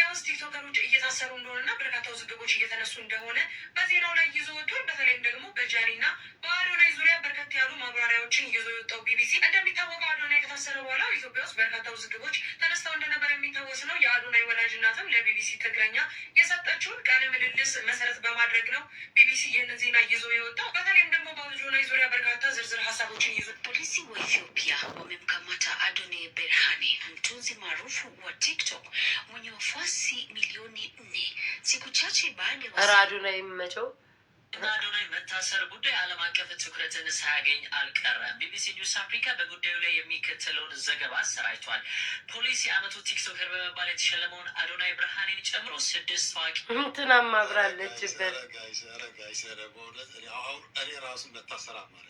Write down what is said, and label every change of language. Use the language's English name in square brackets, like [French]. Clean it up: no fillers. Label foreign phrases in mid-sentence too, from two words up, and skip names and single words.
[Amharic] ውስጥ ቲክቶከሮች እየታሰሩ እንደሆነና በርካታ ውዝግቦች እየተነሱ እንደሆነ በዜናው ላይ ይዞ ወጥቷል። በተለይም ደግሞ በጃኒና በአዶናይ ዙሪያ በርከት ያሉ ማብራሪያዎችን ይዞ የወጣው ቢቢሲ እንደሚታወቀው አዶናይ ከታሰረ በኋላ ኢትዮጵያ ውስጥ በርካታ ውዝግቦች ተነስተው እንደነበር የሚታወስ ነው። የአዶናይ ወላጅ እናትም ለቢቢሲ ትግረኛ የሰጠችውን ቃለ ምልልስ መሰረት በማድረግ ነው ቢቢሲ yeni ዜና ይዞ የወጣው። በተለይም ደግሞ በአዶናይ ዙሪያ በርካታ ዝርዝር ሀሳቦችን ይዞ [Swahili] polisi wa Ethiopia wamemkamata Adonai Berhane, mtunzi maarufu wa TikTok mwenye wafuasi milioni 4 siku chache baada ya Adonai mmecho [Amharic] እና አዶናይ መታሰር ጉዳይ ዓለም አቀፍ ትኩረትን ሳያገኝ አልቀረም። ቢቢሲ ኒውስ አፍሪካ በጉዳዩ ላይ የሚከተለውን ዘገባ አሰራጭቷል። ፖሊስ የዓመቱ ቲክቶከር በመባል የተሸለመውን አዶናይ ብርሃኔን ጨምሮ 6 ታዋቂ እንትናም አብራለችበት እኔ ራሱ መታሰራ ማለት